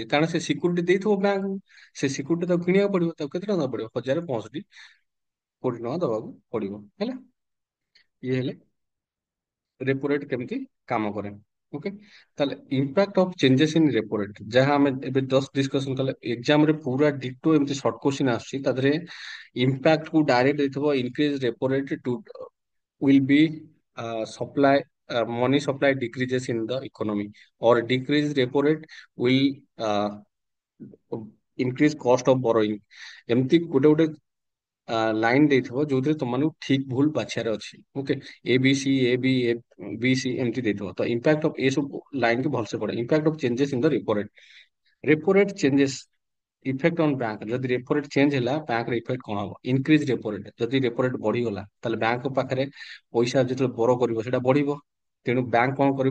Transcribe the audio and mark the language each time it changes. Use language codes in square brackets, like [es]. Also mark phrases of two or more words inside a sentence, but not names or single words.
[or] କାରଣ ସେ ସିକ୍ୟୁରିଟି ଦେଇଥିବ ବ୍ୟାଙ୍କକୁ, ସେ ସିକ୍ୟୁରିଟି ତାକୁ କିଣିବାକୁ ପଡିବ, ତାକୁ କେତେ ଟଙ୍କା ଦବାକୁ ପଡିବ, 1,065 କୋଟି ଟଙ୍କା ଦବାକୁ ପଡିବ ହେଲା। ଇଏ ହେଲେ [en] repo rate [or] କେମିତି କାମ କରେ। [en] ଓକେ, ତାହେଲେ impact of changes in repo rate, [or] ଯାହା ଆମେ ଏବେ [en] just discussion କଲେ, ଏକ୍ସାମ [or] ରେ ପୁରା ଡିଟୋ ଏମିତି [en] short question [or] ଆସୁଛି, ତା ଦେହରେ ଇମ୍ପାକ୍ଟ କୁ ଡାଇରେକ୍ଟ ଦେଇଥିବ, [en] increase repo rate to will be supply money supply decreases in the economy, or decrease repo rate will uh, increase cost of borrowing। [or] ଏମିତି ଗୋଟେ ଗୋଟେ ଲାଇନ ଦେଇଥିବ ଯୋଉଥିରେ ତମମାନଙ୍କୁ ଠିକ ଭୁଲ ବାଛିବାର ଅଛି। ଓକେ, ଏ ବି ସି ଏମିତି ଦେଇଥିବ, ତ [en] impact of [or] ଏସବୁ ଲାଇନ କି ଭଲସେ ପଡେ। [en] Impact of changes in the repo rate, repo rate changes effect on bank. [or] ଯଦି [en] repo rate change [or] ହେଲା ବ୍ୟାଙ୍କର ଇଫେକ୍ଟ କଣ ହବ? [en] increase repo rate, [or] ଯଦି [en] repo rate [or] ବଢିଗଲା ତାହେଲେ ବ୍ୟାଙ୍କ ପାଖରେ ପଇସା ଯେତେବେଳେ ବର କରିବ ସେଟା ବଢିବ, ତେଣୁ ବ୍ୟାଙ୍କ କଣ କରିବ?